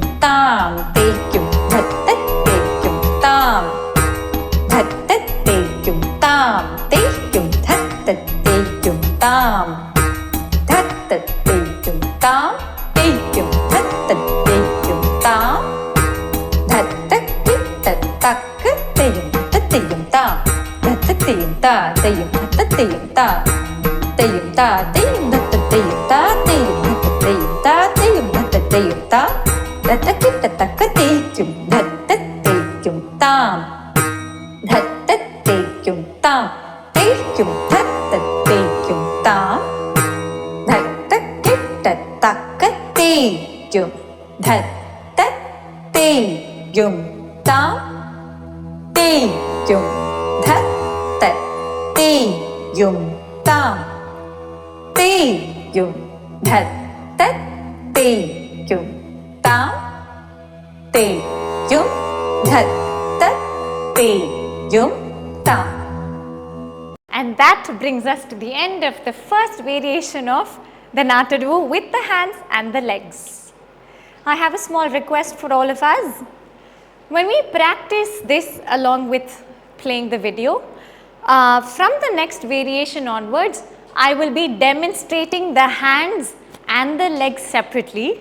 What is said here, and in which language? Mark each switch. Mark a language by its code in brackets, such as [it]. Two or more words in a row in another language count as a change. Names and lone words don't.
[en] tam, te, yum, dhat, tat, te, yum, tam, dhat, tat, te, yum, tam, te, yum, dhat, tat, te, yum, tam, dhat, tat, te, yum, tam, te, yum, dhat, tat, te, yum, tam, dhat, tat, tit, tak, te, yum, tat, te, yum, tam, dhat, tat, te, yum, ta, te, yum, tat, te, yum, ta, te, yum, ta, te, yum, dhat, tat, te, yum, ta, te, yum, dhat, tat, te, yum, ta, te, yum, dhat, tat, te, yum, ta, dhat, tat, tit, tak, te, yum, dhat, tat, te, yum, tam, dhat, tat, te, yum, tam, te, yum, dhat, tat, te, yum, tam, dhat, tat, tit, tak, te, yum, dhat, tat, te, yum, tam, te, yum, dhat, tat, te, yum, tam, te, yum, dhat, tat, te, yum, tam, te, yum, dhat, tat, te, yum, tam. And that brings us to the end of the first variation of the Natta Adavu with the hands and the legs. I have a small request for all of us. When we practice this along with playing the video, from the next variation onwards, I will be demonstrating the hands and the legs separately.